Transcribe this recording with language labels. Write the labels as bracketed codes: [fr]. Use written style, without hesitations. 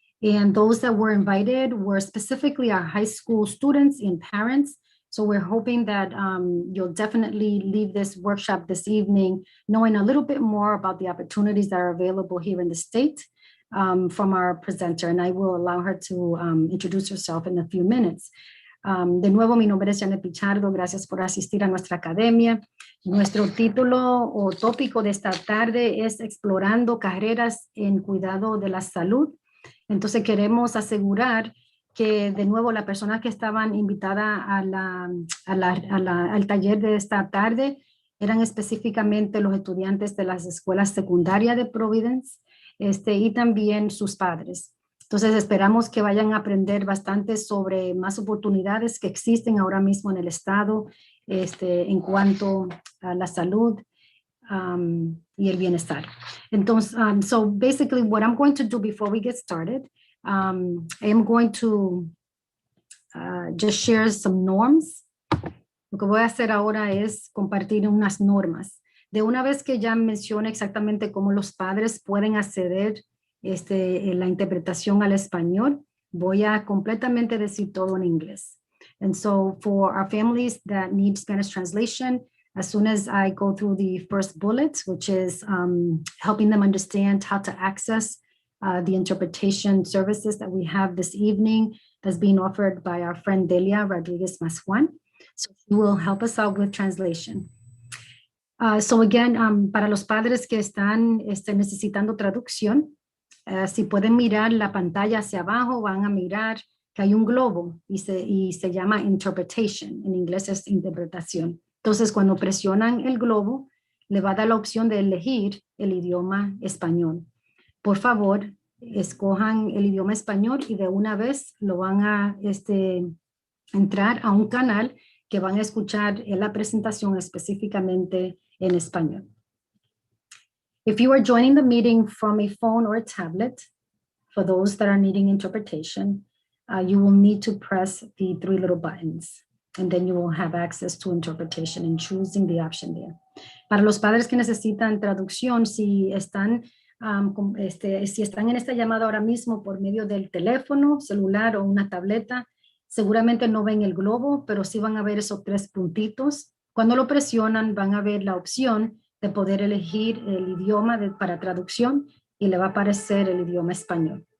[en] And those that were invited were specifically our high school students and parents. So we're hoping that you'll definitely leave this workshop this evening knowing a little bit more about the opportunities that are available here in the state from our presenter. And I will allow her to introduce herself in a few minutes. [es] De nuevo, mi nombre es Janet Pichardo. Gracias por asistir a nuestra academia. Nuestro título o tópico de esta tarde es Explorando carreras en cuidado de la salud. Entonces queremos asegurar que de nuevo las personas que estaban invitadas al taller de esta tarde eran específicamente los estudiantes de las escuelas secundarias de Providence y también sus padres. Entonces esperamos que vayan a aprender bastante sobre más oportunidades que existen ahora mismo en el estado en cuanto a la salud y el bienestar. [en] Entonces, so basically what I'm going to do before we get started, I am going to just share some norms. [es] Lo que voy a hacer ahora es compartir unas normas. De una vez que ya mencione exactamente cómo los padres pueden acceder en la interpretación al español, voy a completamente decir todo en inglés. [en] And so for our families that need Spanish translation, as soon as I go through the first bullet, which is helping them understand how to access the interpretation services that we have this evening that's being offered by our friend Delia Rodriguez Masjuan. So she will help us out with translation. So again, [es] para los padres que están necesitando traducción, si pueden mirar la pantalla hacia abajo, van a mirar que hay un globo y se llama interpretation. En inglés es interpretación. Entonces, cuando presionan el globo, le va a dar la opción de elegir el idioma español. Por favor, escojan el idioma español y de una vez lo van a entrar a un canal que van a escuchar en la presentación específicamente en español. [en] If you are joining the meeting from a phone or a tablet, for those that are needing interpretation, you will need to press the 3 little buttons, and then you will have access to interpretation and choosing the option there. Para los padres que necesitan traducción, si están en esta llamada ahora mismo por medio del teléfono, celular o una tableta, seguramente no ven el globo, pero sí van a ver esos 3 puntitos. Cuando lo presionan, van a ver la opción de poder elegir el idioma para traducción y le va a aparecer el idioma español.